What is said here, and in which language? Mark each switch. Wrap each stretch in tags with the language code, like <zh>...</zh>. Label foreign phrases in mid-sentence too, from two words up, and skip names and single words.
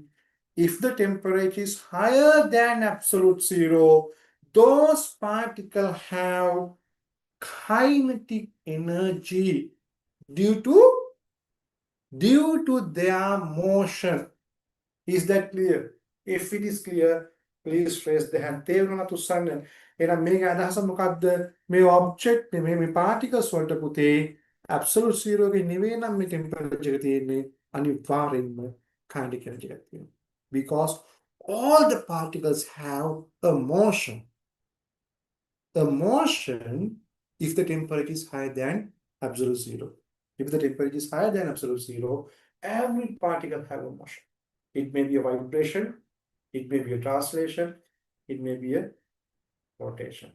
<en>If the temperature is higher than absolute zero, those particles have kinetic energy due to their motion. Is that clear? If it is clear, please raise the hand.</en> <si>තේරුණා තුස්සන්න. එහෙනම් මේක අදහස මොකක්ද? මේ object මේ particles වලට පුතේ</si> <en>absolute zero</en> <si>එකේ නෙවෙයි නම් මේ temperature එක තියෙන්නේ, අනිවාර්යෙන්ම</si> <en>kinetic energy</en> <si>එකක් තියෙනවා.</si> <en>Because all the particles have a motion. A motion if the temperature is higher than absolute zero. If the temperature is higher than absolute zero, every particle have a motion. It may be a vibration, it may be a translation, it may be a rotation.</en>